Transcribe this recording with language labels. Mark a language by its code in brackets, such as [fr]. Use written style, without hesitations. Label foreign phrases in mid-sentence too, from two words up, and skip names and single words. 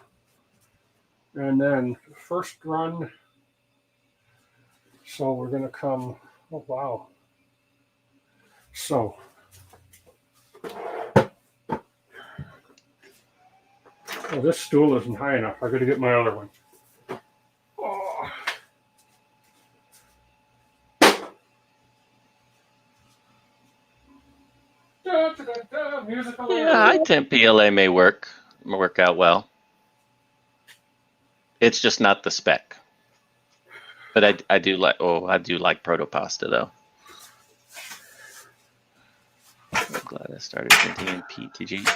[en] And then first run. So we're going to come, oh, wow. So. Oh, this stool isn't high enough. I got to get my other one. Oh. Da, da, da, musical. Yeah, high temp PLA may work out well. It's just not the spec. But I do like Protopasta though. I'm glad I started printing in PTG.